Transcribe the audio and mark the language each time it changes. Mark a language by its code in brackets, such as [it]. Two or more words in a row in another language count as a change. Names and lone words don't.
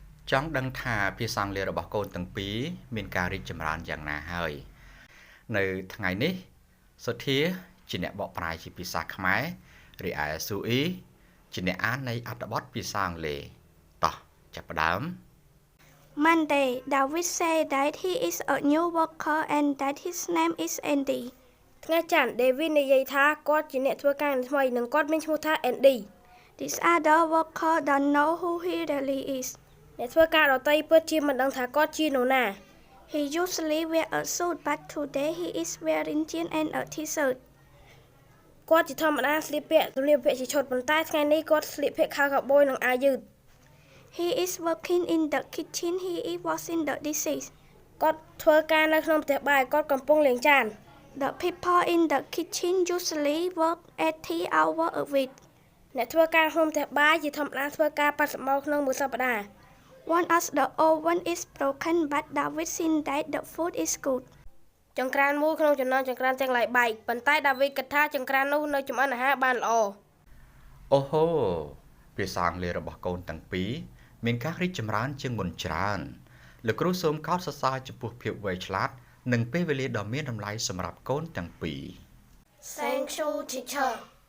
[km] ចង់ដឹងថាភាសាអង់គ្លេសរបស់កូនទាំងពីរមានការរីកចម្រើនយ៉ាងណាហើយនៅថ្ងៃនេះសុធាជាអ្នកបកប្រែជាភាសាខ្មែររីឯស៊ូអ៊ីជាអ្នកអាននៃអត្ថបទភាសាអង់គ្លេសតោះចាប់ផ្ដើម [en] Monday, David said that he is a new worker and that his name is Andy. [km] ថ្ងៃច័ន្ទ David និយាយថាគាត់ជាអ្នកធ្វើការថ្មីនិងគាត់មានឈ្មោះថា Andy. [en] This other worker don't know who he really is. [km] អ្នកធ្វើការដទៃពិតជាមិនដឹងថាគាត់ជានរណា [en] He usually wear a suit but today he is wearing jeans and a t-shirt. [km] គាត់ជាធម្មតាស្លៀកពាក់សម្លៀកបំពាក់ជាឈុតប៉ុន្តែថ្ងៃនេះគាត់ស្លៀកពាក់ខោកាប៊យនិងអាវយឺត [en] He is working in the kitchen. He is washing the dishes. [km] គាត់ធ្វើការនៅក្នុងផ្ទះបាយគាត់កំពុងលាងចាន [en] The people in the kitchen usually work 80 hours a week. [km] អ្នកធ្វើការក្នុងផ្ទះបាយជាធម្មតាធ្វើការ80ម៉ោងក្នុងមួយសប្តាហ៍ [en] One of the oven is broken but David thinks that the food is good. [km] ចង្ក្រានមួយក្នុងចំណោមចង្ក្រានទាំងឡាយបែកប៉ុន្តែ David គិតថាចង្ក្រាននោះនៅចម្អិនអាហារបានល្អ អូហូភាសាអង់គ្លេសរបស់កូនទាំងពីរមានការរីកចម្រើនជាងមុនច្រើនលោកគ្រូសូមកោតសរសើរចំពោះភាពវៃឆ្លាតនិងពេលវេលាដ៏មានតម្លៃសម្រាប់កូនទាំងពីរ [en] Thank you teacher